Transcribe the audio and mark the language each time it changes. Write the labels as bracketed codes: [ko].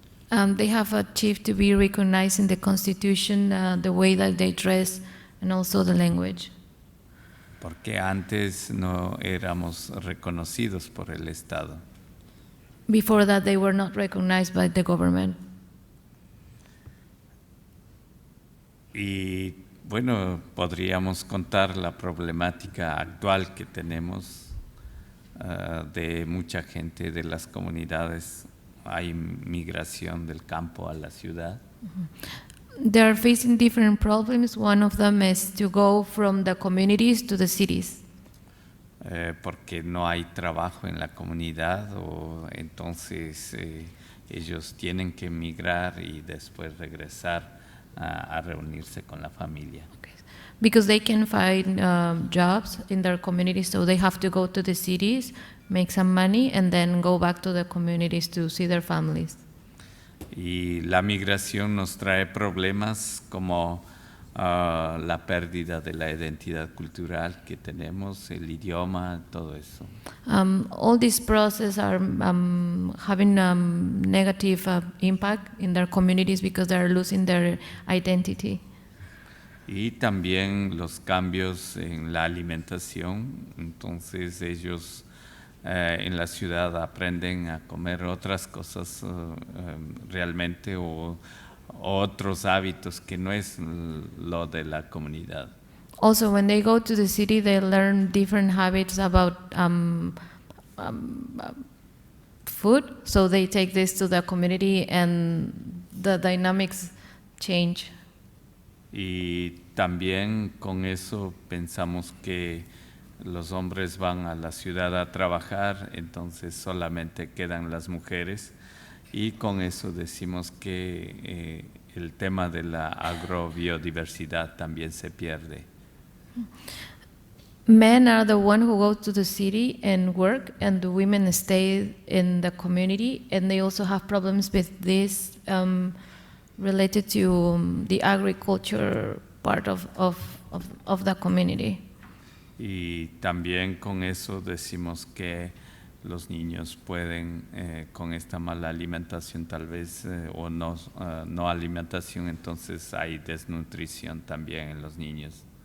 [en] They have achieved to be recognized in the Constitution, the way that they dress, and also the language. [es] Porque antes no éramos reconocidos por el Estado. [en] Before that, they were not recognized by the government. [es] Y bueno, podríamos contar la problemática actual que tenemos de mucha gente de las comunidades. Hay migración del campo a la ciudad. [en] They are facing different problems. One of them is to go from the communities to the cities. [es] Porque no hay trabajo en la comunidad, o entonces ellos tienen que migrar y después regresar a reunirse con la familia. [en] Okay. Because they can find jobs in their communities, so they have to go to the cities, make some money, and then go back to the communities to see their families. [es] Y la migración nos trae problemas como la pérdida de la identidad cultural que tenemos, el idioma, todo eso. [en] All these processes are having negative impact in their communities because they are losing their identity. [es] Y también los cambios en la alimentación, entonces ellos en la ciudad aprenden a comer otras cosas realmente, o otros hábitos que no es lo de la comunidad. [en] Also, when they go to the city, they learn different habits about food, so they take this to the community and the dynamics change. [es] Y también con eso pensamos que los hombres van a la ciudad a trabajar, entonces solamente quedan las mujeres, y con eso decimos que el tema de la agrobiodiversidad también se pierde. [en] Men are the one who go to the city and work, and the women stay in the community, and they also have problems with this related to the agriculture part of the community. [es] Y también con eso decimos que los niños pueden, con esta mala alimentación tal vez, o no alimentación, entonces hay desnutrición también en los niños.